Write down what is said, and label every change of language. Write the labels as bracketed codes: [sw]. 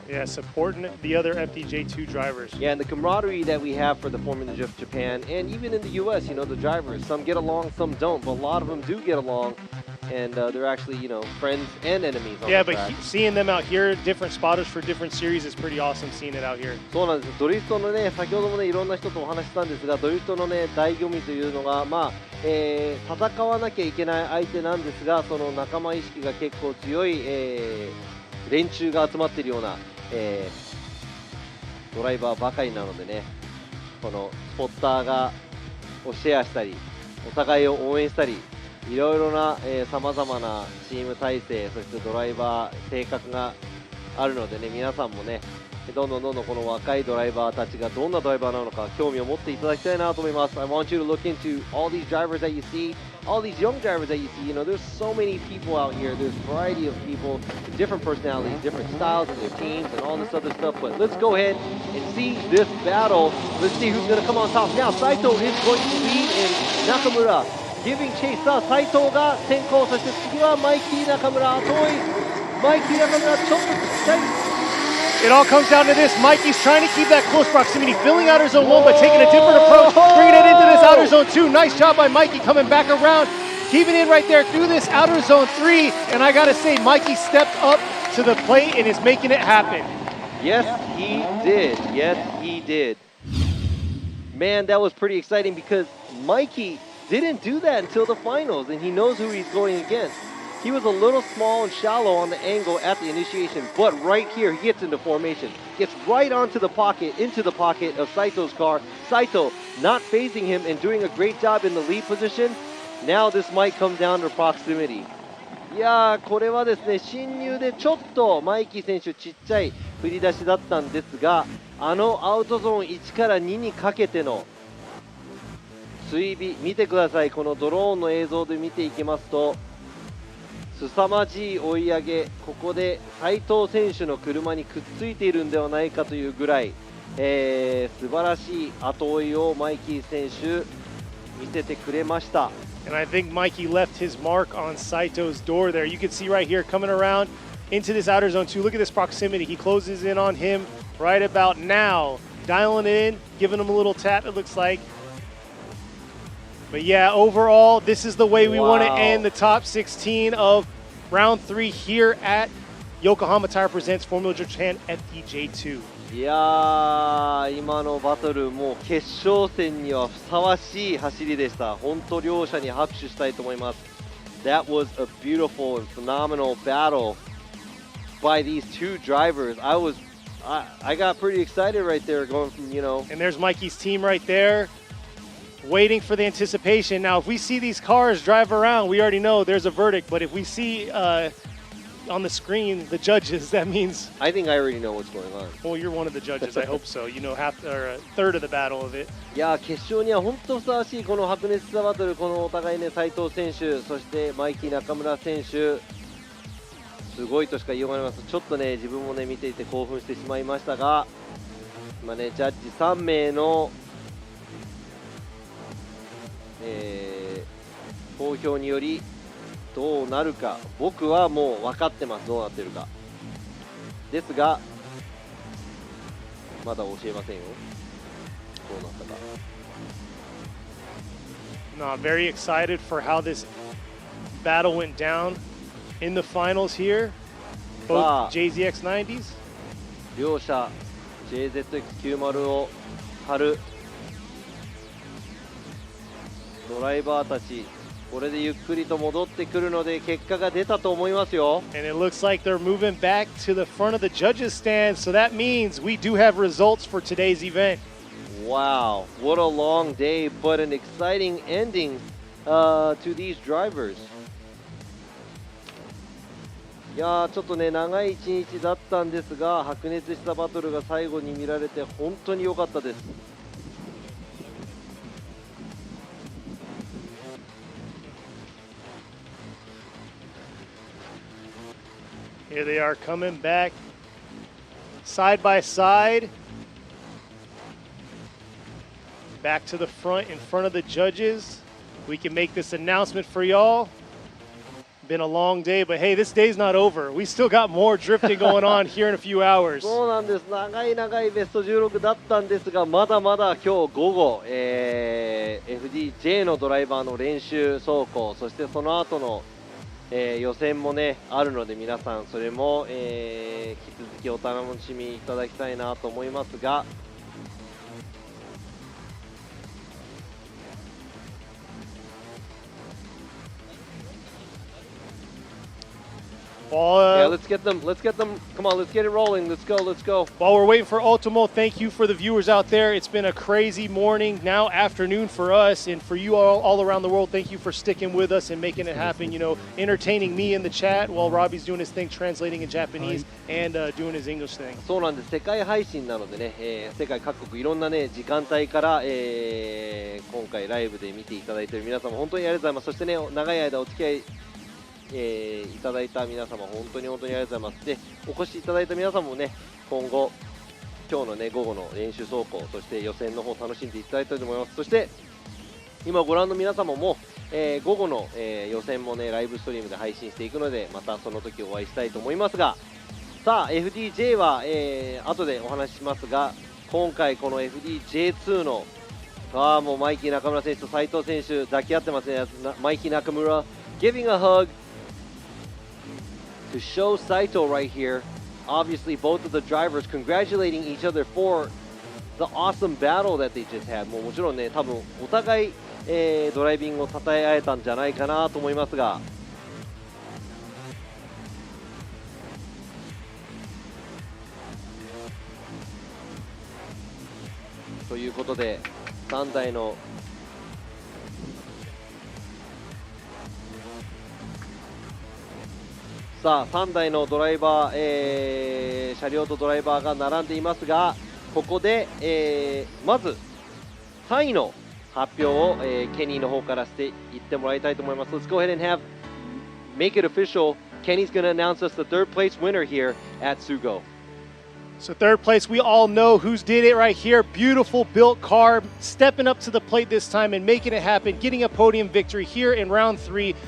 [en] Yeah, supporting the other FDJ2 drivers. Yeah, and the camaraderie that we have for the Formula Drift Japan, and even in the U.S., you know, the drivers, some get along, some don't, but a lot of them do get along. And they're actually, you know, friends and enemies on Yeah, the but track. seeing them out here, different spotters for different series is pretty awesome seeing it out here. [ja] そうなんです。ドリフトのね、先ほどもね、いろんな人とお話ししたんですが、ドリフトのね、醍醐味というのが、まあ、戦わなきゃいけない相手なんですが、その仲間意識が結構強い、連中が集まっているような、ドライバーばかりなのでね、このスポッターをシェアしたり、お互いを応援したり、いろいろなさまざまなチーム体制、そしてドライバー、性格があるのでね、皆さんもね、どんどんこの若いドライバーたちがどんなドライバーなのか興味を持っていただきたいなと思います。 [en] I want you to look into all these drivers that you see, all these young drivers that you see. You know, there's so many people out here. There's a variety of people, different personalities, different styles in their teams, and all this other stuff. But let's go ahead and see this battle. Let's see who's going to come on top. Now, Saito is going to lead in Nakamura. Giving chase [ja] さあ斉藤が先行、そして次はマイキー中村、後追いマイキー中村ちょっとちっちゃい。 [en] It all comes down to this. Mikey's trying to keep that close proximity, filling outer zone 1 but taking a different approach, bringing it into this outer zone 2. Nice job by Mikey coming back around, keeping it right there through this outer zone 3. And I gotta say, Mikey stepped up to the plate and is making it happen. Yes, he did. Yes, he did. Man, that was pretty exciting because Mikey didn't do that until the finals, and he knows who he's going against. He was a little small and shallow on the angle at the initiation, but right here he gets into formation, gets right onto the pocket, into the pocket of Saito's car. Saito not phasing him and doing a great job in the lead position. Now this might come down to proximity. [ja] いやー、これはですね、進入でちょっとマイキー選手ちっちゃい振り出しだったんですが、あのアウトゾーン1から2にかけての追尾見てください。このドローンの映像で見ていきますと凄まじい追い上げ、ここで斉藤選手の車にくっついているんではないかというぐらい、素晴らしい後追いをマイキー選手見せてくれました。 [en] And I think Mikey left his mark on Saito's door there. You can see right here coming around into this outer zone 2. Look at this proximity. He closes in on him right about now, dialing it in, giving him a little tap, it looks like. But yeah, overall, this is the way we want to end the top 16 of round 3 here at Yokohama Tire Presents Formula Japan FDJ2. [ja] いやー、今のバトルもう決勝戦にはふさわしい走りでした。本当両者に拍手したいと思います。 [en] That was a beautiful and phenomenal battle by these two drivers. I got pretty excited right there going from, you know. And there's Mikey's team right there, waiting for the anticipation. Now, if we see these cars drive around, we already know there's a verdict. But if we see on the screen the judges, that means, I think I already know what's going on. well, you're one of the judges. I hope so. You know half or a third of the battle of it. [ja] いやー、決勝には本当ふさわしいこの白熱したバトル、このお互いね、斉藤選手、そしてマイキー中村選手、すごいとしか言いようがありません。ちょっとね、自分もね、見ていて興奮してしまいましたが、今ね、ジャッジ3名の、投票によりどうなるか、僕はもう分かってます、どうなってるか。ですが、まだ教えませんよ、どうなったか。 [en] No, I'm very excited for how this battle went down in the finals here. Both JZX90s. [ja] 両者 JZX90 を張るドライバーたち、これでゆっくりと戻ってくるので結果が出たと思いますよ。 [en] And it looks like they're moving back to the front of the judges stand, so that means we do have results for today's event. Wow, what a long day, but an exciting ending to these drivers. [ja] いやー、ちょっとね、長い一日だったんですが、白熱したバトルが最後に見られて本当に良かったです。 [en] Here they are coming back side by side. Back to the front in front of the judges. We can make this announcement for y'all. Been a long day, but hey, this day's not over. We still got more drifting going on here in a few hours. [ja] そうなんです。長い長いベスト16だったんですが、まだまだ今日午後、FDJ のドライバーの練習走行、そしてその後の、予選もねあるので、皆さんそれも、引き続きお楽しみいただきたいなと思いますが。 [en] Yeah, let's get them. Come on, let's get it rolling. Let's go. While we're waiting for Ultimo, thank you for the viewers out there. It's been a crazy morning, now afternoon for us, and for you all around the world, thank you for sticking with us and making it happen. You know, entertaining me in the chat while Robbie's doing his thing, translating in Japanese and doing his English thing. [ja] そうなんです。世界配信なのでね、世界各国いろんなね時間帯から、今回ライブで見ていただいている皆様本当にありがとうございます。そしてね、長い間お付き合いいただいた皆様本当にありがとうございます。で、お越しいただいた皆様もね、今後今日のね午後の練習走行、そして予選の方楽しんでいただいたいと思います。そして今ご覧の皆様も、午後の、予選もねライブストリームで配信していくので、またその時お会いしたいと思いますが、さあ FDJ は、後でお話ししますが、今回この FDJ2 のもうマイキー中村選手と斉藤選手抱き合ってますね。 [en] マイキー中村 giving a hug to show Saito right here. Obviously, both of the drivers congratulating each other for the awesome battle that they just had. [ja] もちろんね、多分お互い、ドライビングを称え合えたんじゃないかなと思いますが。ということで、3台のさあ3台のドライバー、車両とドライバーが並んでいますが、ここで、まず3位の発表を、ケニーの方からしていってもらいたいと思います。 [en] Let's go ahead and make it official. Kenny's going to announce us the third place winner here at SUGO. So third place, we all know who's did it right here. Beautiful built car, stepping up to the plate this time and making it happen, getting a podium victory here in round 3.